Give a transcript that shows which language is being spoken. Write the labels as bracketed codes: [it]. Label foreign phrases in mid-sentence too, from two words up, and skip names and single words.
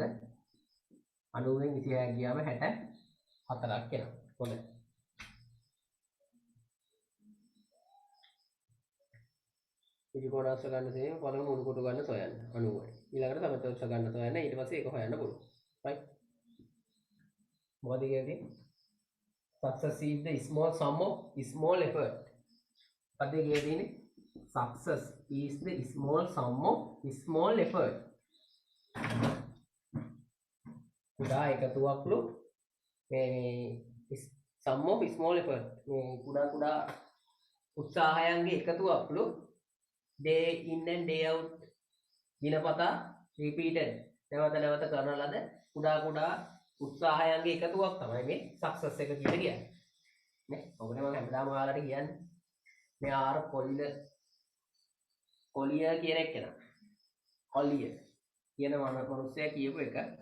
[si] 90ෙන් 26ක් ගියාම 64ක් එනවා. හොඳයි. ත්‍රිකෝණාශ්‍ර ගන්න තියෙන්නේ පළවෙනි මුළු කොටු ගන්න සොයන්න 90යි. ඊළඟට සමචතුරාශ්‍ර ගන්න සොයන්න ඊට පස්සේ ඒක හොයන්න පුළුවන්. right? මොකද කියන්නේ? [en] Success is the small sum of small effort. [si] මොකද කියන්නේ? [en] Success is the small sum of small effort. [si] කුඩා එකතුවක්ලු මේ [en] sum of small effort. [si] මේ කුඩා උත්සාහයන්ගේ එකතුවක්ලු [en] day in and day out [si] දිනපතා repeated නැවත කරන ලද කුඩා උත්සාහයන්ගේ එකතුවක් තමයි මේ success එක කියලා කියන්නේ. නේ? ඔබනේ මම හැමදාම ඔයාලට කියන්නේ මේ ආර කොලිය කියන එක නා. කොලිය කියන මනුස්සයා කියපු එක.